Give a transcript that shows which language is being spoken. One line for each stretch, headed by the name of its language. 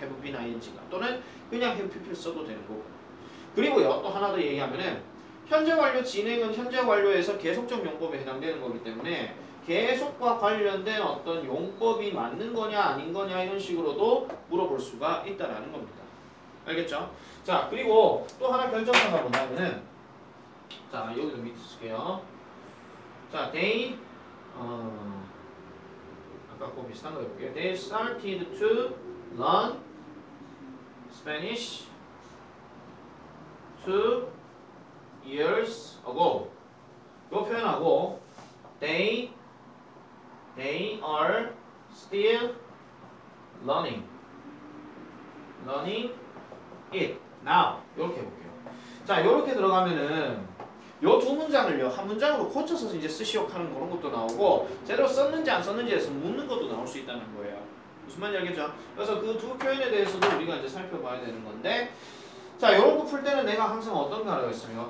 Korean: have been ing가 또는 그냥 have pp를 써도 되는 거고. 그리고요 또 하나 더 얘기하면은 현재 완료 진행은 현재 완료에서 계속적 용법에 해당되는 거기 때문에 계속과 관련된 어떤 용법이 맞는 거냐 아닌 거냐 이런 식으로도 물어볼 수가 있다라는 겁니다. 알겠죠? 자, 그리고 또 하나 결정사가 뭐냐면은 자, 여기도 밑에 쓸게요. 자, they 아까 그 비슷한 거 해볼게요.
English: They started to learn Spanish 2 years ago.
Korean: 이 표현하고
English: they are still learning it now.
Korean: 이렇게 해볼게요. 자, 이렇게 들어가면은 요 두 문장을요 한 문장으로 고쳐서 이제 쓰시오 하는 그런 것도 나오고 제대로 썼는지 안 썼는지에서 묻는 것도 나올 수 있다는 거예요. 무슨 말인지 알겠죠? 그래서 그 두 표현에 대해서도 우리가 이제 살펴봐야 되는 건데 자, 이런 거 풀 때는 내가 항상 어떤 거 하라고 했습니까?